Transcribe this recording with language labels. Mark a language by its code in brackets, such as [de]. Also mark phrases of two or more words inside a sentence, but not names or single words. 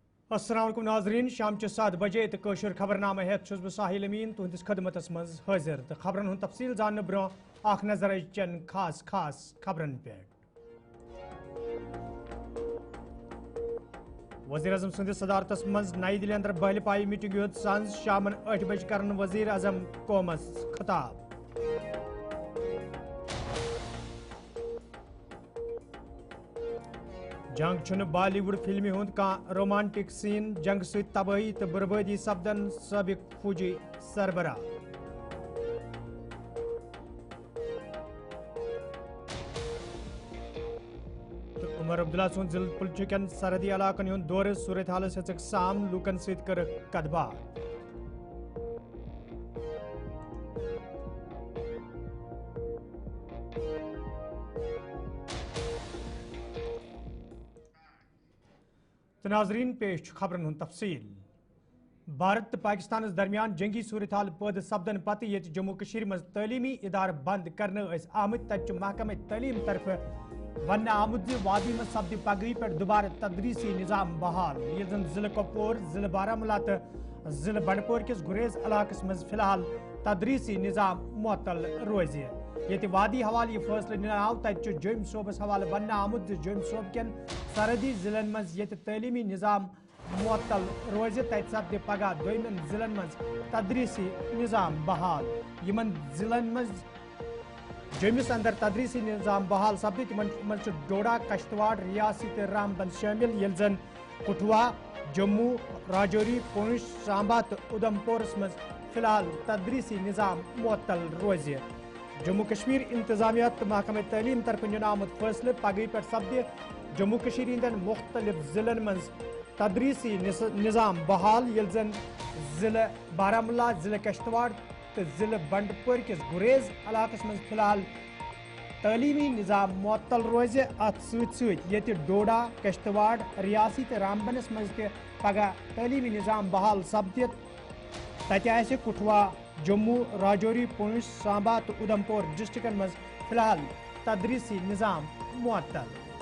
[ar] السلام علیکم [ks] ناظرین شام 7 بجے تو قشر خبرنامہ ہیت چھس بہ ساحل امین تہندس خدمتس مز حاضر تو خبرن ہند تفصیل زاننے برو اخ نظر چن خاص خبرن پہ وزیر اعظم سندس صدارتس مز نئی دلی اندر بہل پائی میٹنگ یوت سانز شامن 8 بج کرن وزیر اعظم قومس خطاب جنگ چھن بالی ووڈ فلمی ہند کان رومانٹک سین جنگ ست تباہی تو بربادی سپدن سابق فوجی سربراہ عمر عبداللہ سند ضلع پلچکن سرحدی علاقن ہند دور صورت حالس ہیچک سام لوکن ست کر کت بات تو ناظرین پیش خبرن ہند تفصیل بھارت تو پاکستان درمیان جنگی صورتحال پید سپدن پتہ یہ جموں کشیر مز تعلیمی ادارہ بند کرنے آمت تت محکمہ تعلیم طرف ون آمت وادی مز سپد پگہی پہ دوبارہ تدریسی نظام بحال یہ زن ضلع کپور ضلع بارہمولہ تو ضلع بنڈپور کس گریز علاقس مز فی الحال تدریسی نظام معطل روز یہ وادی حوالہ یہ فیصلہ نن آو تت جوم صوبس حوالہ ون آمت جوم صوب کن سرحدی ضلع مز یہ تعلیمی نظام معطل روز تت سپد پگہ دومن ضلع مز تدریسی نظام بحال یمن ضلع مز جومس اندر تدریسی نظام بحال سپد تمن مز ڈوڈا کشتواڑ ریاسی تو رامبند شامل یل زن کٹھوا جموں راجوری پونچھ سامبا تو ادھم پورس مز فی الحال تدریسی نظام معطل روز جموں کشمیر انتظامیہ تو محکمہ تعلیم طرف نن آمت فیصلہ پگہی پہ سپد جموں کشیر ہندین مختلف ضلع مز تدریسی نظام بحال یل زن ضلع بارہمولہ ضلع کشتواڑ تو ضلع بنڈپور کس گریز علاقس مز فی الحال تعلیمی نظام معطل روز ات ست ڈوڈا کشتواڑ ریاسی تو رامبنس مز پگہ تعلیمی نظام بحال سپدت تتہ آسہ کٹھوا جموں راجوری پونچھ سامبا تو ادھم پور ڈسٹرکن مز فی الحال تدریسی نظام معطل